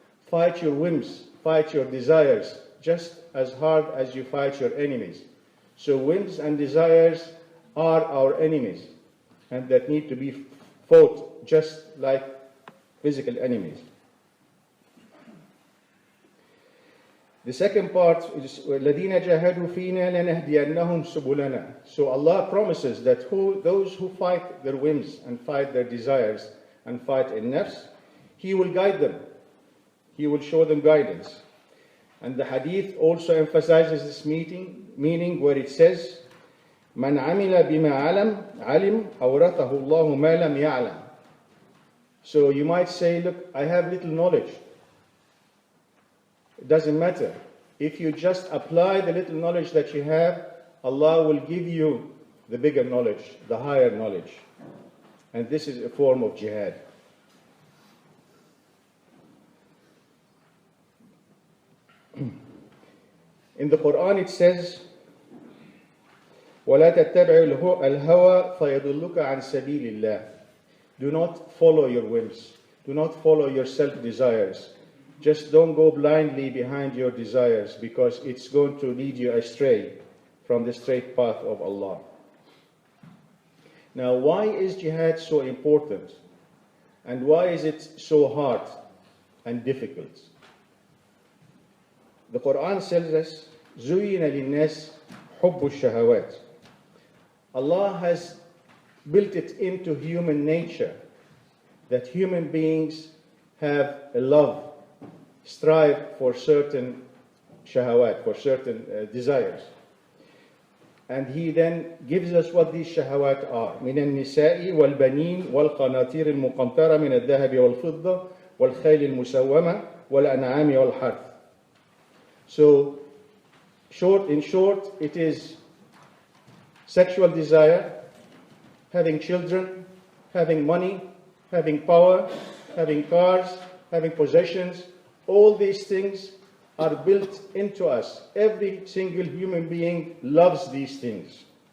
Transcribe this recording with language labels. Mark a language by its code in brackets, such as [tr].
[en] Fight your whims, fight your desires, just as hard as you fight your enemies. So whims and desires are our enemies, and that need to be fought just like physical enemies. The second part is [ar] الَّذِينَ جَاهَدُوا فِينَا لَنَهْدِيَنَّهُمْ سُبُلَنَا. [en] So Allah promises that those who fight their whims and fight their desires and fight in nafs, He will guide them. He will show them guidance. And the hadith also emphasizes this meaning where it says, [ar] مَنْ عَمِلَ بِمَا عَلِمْ أَوْرَثَهُ اللَّهُ مَا لَمْ يَعْلَمْ. [en] So you might say, look, I have little knowledge. It doesn't matter. If you just apply the little knowledge that you have, Allah will give you the bigger knowledge, the higher knowledge. And this is a form of jihad. In the Quran it says, [ar] وَلَا تَتَّبِعِ الْهَوَى فَيَضُلُّكَ عَنْ سَبِيلِ اللَّهِ. [en] Do not follow your whims. Do not follow your self-desires. Just don't go blindly behind your desires, because it's going to lead you astray from the straight path of Allah. Now, why is jihad so important? And why is it so hard and difficult? The Quran tells us, [ar] زُيِّنَ لِلنَّاسِ حُبُّ الشَّهَوَاتِ. [en] Allah has built it into human nature that human beings have a love, strive for certain shahawat, for certain desires. And He then gives us what these shahawat are. [ar] من النساء والبنين والقناطير المقنطرة من الذهب والفضة والخيل المسومة والأنعام والحرث. [en] So, in short, it is sexual desire, having children, having money, having power, having cars, having possessions. All these things are built into us. Every single human being loves these things.